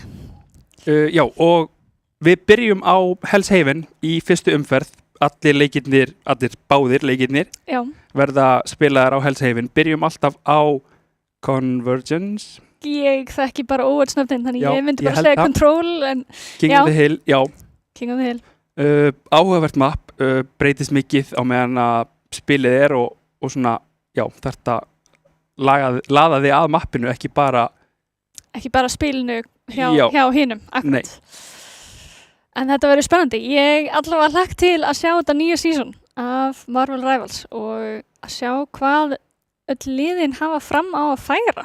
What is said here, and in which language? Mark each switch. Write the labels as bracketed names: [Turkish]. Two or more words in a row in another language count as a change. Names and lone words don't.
[Icelandic] Já, og við byrjum á Hell's Haven í fyrstu umferð. Allir báðir leikirnir Já, verða spilaðar á Hell's Haven. Byrjum alltaf á Convergence, ég þekki bara óvöldsnöfnin, þannig Já, ég myndi ég bara held segja það. Control en King Já. of the Hill, já. King of the Hill. Áhugavert map, breytist mikið á meðan að spilið er og svona, já, þetta laða þig að mappinu, ekki bara, Ekki bara spilinu Já. hjá hinum, akkurat. Nei. En þetta verður spennandi. Ég allavega hlakka til að sjá þetta nýja season af Marvel Rivals og að sjá hvað öll liðin hafa fram á að færa.